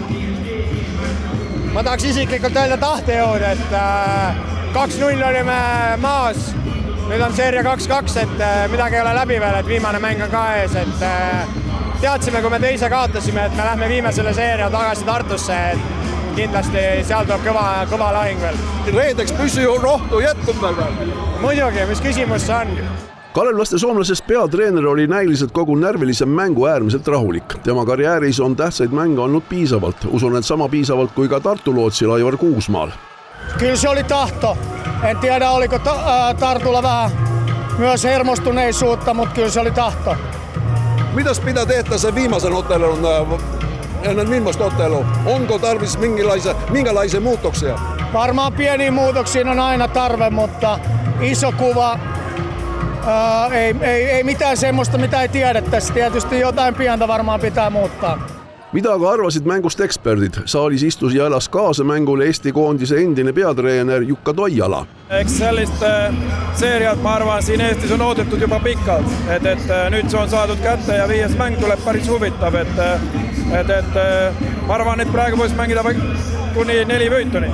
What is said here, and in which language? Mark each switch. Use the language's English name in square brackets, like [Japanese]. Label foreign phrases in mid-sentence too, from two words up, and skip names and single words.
[Estonian] Ma tahaks isiklikult öelda tahtejõud, et 2-0 olime maas, nüüd on seeria 2-2, et midagi ei ole läbi veel, et viimane mäng on ka ees, et teadsime, kui me teise kaotasime, et me lähme viime selle seeria tagasi Tartusse, et kindlasti seal tuleb kõva lahing veel. Reedeks püsi rohtu jätkub veel. Muidugi, mis küsimus see on? Kalevlaste soomlasest peatreener oli näiliselt kogu närvilisem mängu äärmiselt rahulik. Tema karjääris on tähtsaid mänge olnud piisavalt. Usun, et sama piisavalt kui ka Tartu lootsil Aivar Kuusmaal. [Finnish] Kyllä se oli tahto. En tiedä, oliko Tartulla vähän myös hermostuneisuutta, mutta kyllä se oli tahto. Mitäs pitää tehdä sen viimeisen ottelun, ennen viimeistä ottelua? Onko tarvis minkälaisia muutoksia? Varmaan pieniä muutoksia on aina tarve, mutta iso kuva ei mitään semmoista, mitä ei tiedettäisi. Tietysti jotain pientä varmaan pitää muuttaa. [Estonian] Mida aga arvasid mängust eksperdid? Saalis istus ja elas kaasa mängul Eesti koondise endine peatreener Jukka Toijala. Eks sellist seeriat, ma arvan, siin Eestis on oodatud juba pikalt. Et nüüd see on saadud kätte ja viies mäng tuleb päris huvitav. Ma arvan, et praegu võiks mängida kuni 4 võituni.